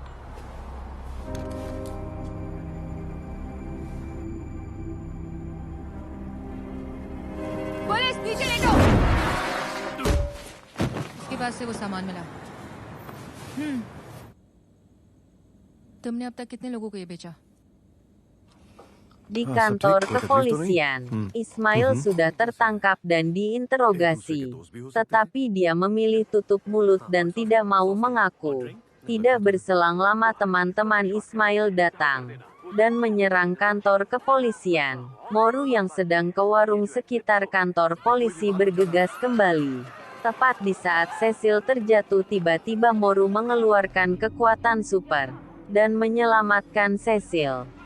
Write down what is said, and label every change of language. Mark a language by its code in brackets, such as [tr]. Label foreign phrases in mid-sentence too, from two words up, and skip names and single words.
[hi] पुलिस नीचे लेटो। उसके पास से वो सामान मिला। तुमने अब तक कितने लोगों को ये बेचा? [id] Di Ah, kantor subjek, kepolisian, Ismail sudah tertangkap dan diinterogasi. Tetapi dia memilih tutup mulut dan tidak mau mengaku. Tidak berselang lama teman-teman Ismail datang dan menyerang kantor kepolisian. Moru yang sedang ke warung sekitar kantor polisi bergegas kembali. Tepat di saat Cecil terjatuh, tiba-tiba Moru mengeluarkan kekuatan super dan menyelamatkan Cecil.